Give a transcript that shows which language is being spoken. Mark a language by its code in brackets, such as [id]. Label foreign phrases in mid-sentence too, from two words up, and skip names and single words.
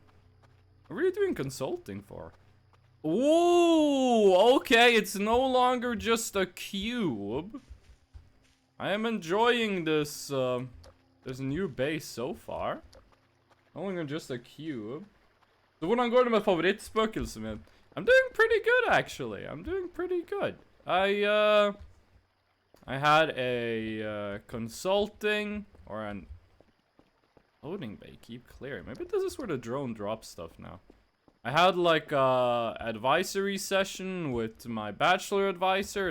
[en] What were you doing consulting for? Ooh, okay, it's no longer just a cube. I am enjoying this, this new base so far. No longer just a cube. [no] Så hvordan går det med favorittspøkelset mitt? [en] I'm doing pretty good, actually. I'm doing pretty good. I had a, consulting, or an loading bay, keep clearing. Maybe this is where the drone drops stuff now. I had like a advisory session with my bachelor advisor.